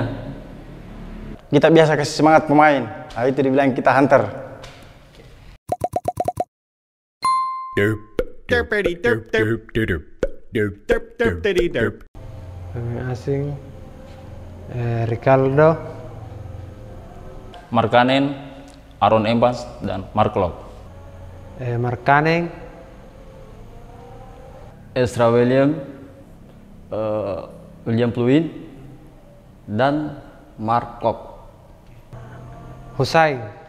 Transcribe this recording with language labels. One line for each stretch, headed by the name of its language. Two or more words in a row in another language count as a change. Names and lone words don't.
Indonesian: Kita biasa kasih semangat pemain. Nah, itu dibilang kita hunter. Pemain asing Ricardo, Markkanen, Aaron Evans, dan Mark Locke. Markkanen, Ezra William, William Pluim dan Mark Klok. Husain,